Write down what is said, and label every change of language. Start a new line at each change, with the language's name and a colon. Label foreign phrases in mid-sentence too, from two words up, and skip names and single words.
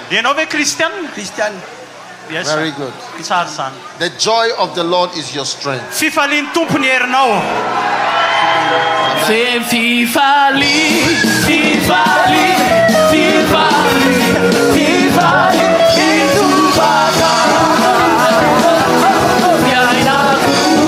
Malagasy: Ianao ve Christian?
English: Christian. Yes. Very good.
Malagasy: Tsara zany.
English: The joy of the Lord is your strength.
Malagasy: Fifalian'ny tompony herinao. Fifali, Fifali, Fifali, Fifali, Fifali,